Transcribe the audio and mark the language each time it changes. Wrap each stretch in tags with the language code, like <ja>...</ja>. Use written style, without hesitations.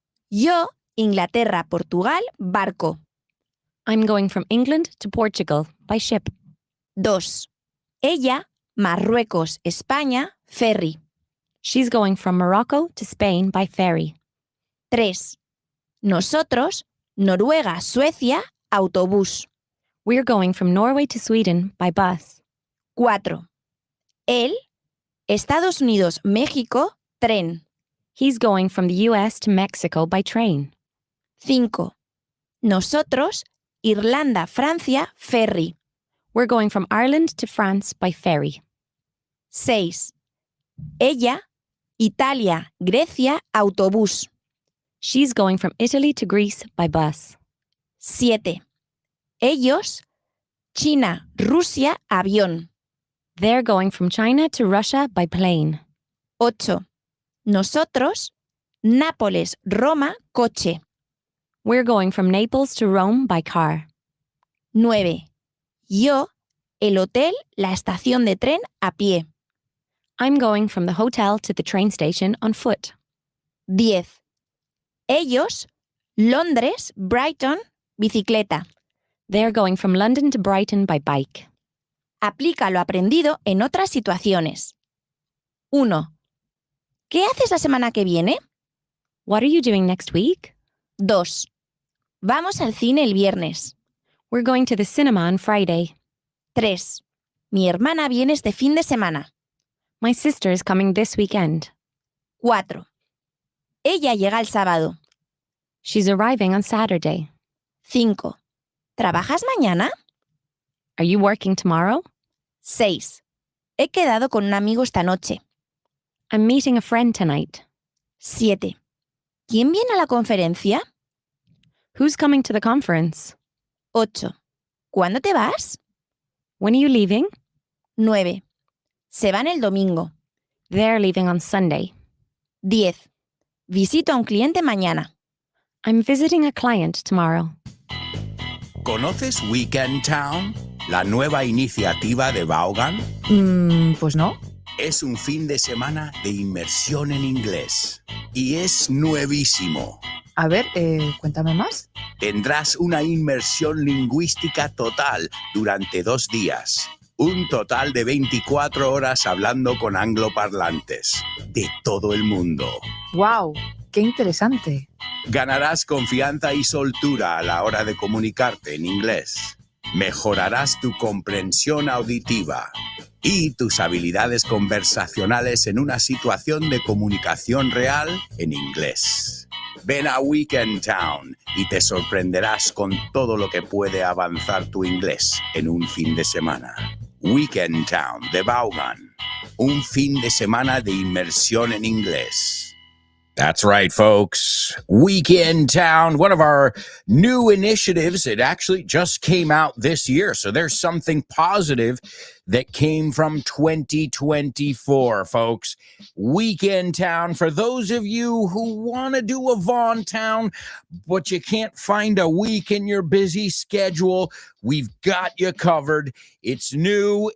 <es>Yo, Inglaterra, Portugal, barco.</es> <en>I'm going from England to Portugal by ship. 2.</en> <es>Ella, Marruecos, España, ferry.</es> <en>She's going from Morocco to Spain by ferry. 3.</en> <es>Nosotros, Noruega, Suecia, autobús.</es> <en>We're going from Norway to Sweden by bus. 4.</en> <es>Él, Estados Unidos, México, tren.</es> <en>He's going from the US to Mexico by train. 5.</en> <es>Nosotros, Irlanda, Francia, ferry.</es> <en>We're going from Ireland to France by ferry.</en> <es>6. Ella, Italia, Grecia, autobús.</es> <en>She's going from Italy to Greece by bus. 7.</en> <es>Ellos, China, Rusia, avión.</es> <en>They're going from China to Russia by plane. 8.</en> <es>Nosotros, Nápoles, Roma, coche.</es> <en>We're going from Naples to Rome by car. 9.</en> <es>Yo, el hotel, la estación de tren, a pie.</es> <en>I'm going from the hotel to the train station on foot.</en> <es>10. Ellos, Londres, Brighton, bicicleta.</es> <en>They're going from London to Brighton by bike.</en> <es>Aplica lo aprendido en otras situaciones. 1. ¿Qué haces la semana que viene?</es> <en>What are you doing next week? 2.</en> <es>Vamos al cine el viernes.</es> <en>We're going to the cinema on Friday. 3.</en> <es>Mi hermana viene este fin de semana.</es> <en>My sister is coming this weekend.</en> <es>4. Ella llega el sábado.</es> <en>She's arriving on Saturday.</en> <es>5. ¿Trabajas mañana?</es> <en>Are you working tomorrow? 6.</en> <es>He quedado con un amigo esta noche.</es> <en>I'm meeting a friend tonight. 7.</en> <es>¿Quién viene a la conferencia?</es> <en>Who's coming to the conference?</en> <es>8. ¿Cuándo te vas?</es> <en>When are you leaving?</en> <es>9. Se van el domingo.</es> <en>They're leaving on Sunday. 10.</en> <es>Visito a un cliente mañana.</es> <en>I'm visiting a client tomorrow.</en> <es>¿Conoces Weekend Town? La nueva iniciativa de Vaughan. Pues no. Es un fin de semana de inmersión en inglés. Y es nuevísimo. A ver, cuéntame más. Tendrás una inmersión lingüística total durante 2 días. Un total de 24 horas hablando con angloparlantes de todo el mundo. ¡Wow! ¡Qué interesante! Ganarás confianza y soltura a la hora de comunicarte en inglés. Mejorarás tu comprensión auditiva y tus habilidades conversacionales en una situación de comunicación real en inglés. Ven a Weekend Town y te sorprenderás con todo lo que puede avanzar tu inglés en un fin de semana. Weekend Town de Vaughan. Un fin de semana de inmersión en inglés.</es> <en>That's right, folks. Weekend Town, one of our new initiatives. It actually just came out this year. So there's something positive that came from 2024, folks. Weekend Town, for those of you who want to do a Vaughan Town, but you can't find a week in your busy schedule, we've got you covered. It's new.</en>